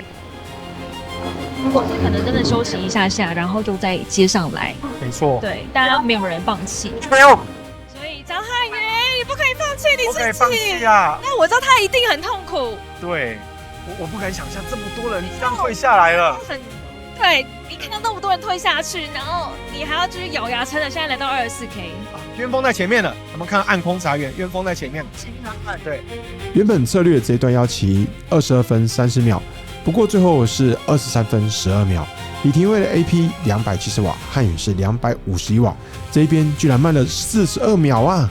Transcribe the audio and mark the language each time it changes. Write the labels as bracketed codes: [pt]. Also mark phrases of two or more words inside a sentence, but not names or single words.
[zh] 或是可能真的休息一下下，然後就再接上來。没錯，对，大家没有人放棄。所以张瀚宇，你不可以放弃你自己，不可以放棄啊！那我知道他一定很痛苦。对，我不敢想象这么多人这样退下来了。对，你看到那麼多人退下去，然後你還要繼續咬牙撐着，現在來到24K。淵峰在前面了，我們看暗空茶園，淵峰在前面。對，原本策略這一段要騎22分30秒，不過最後是23分12秒。李廷輝的 AP 270瓦，瀚宇是251瓦，這一邊居然慢了42秒啊！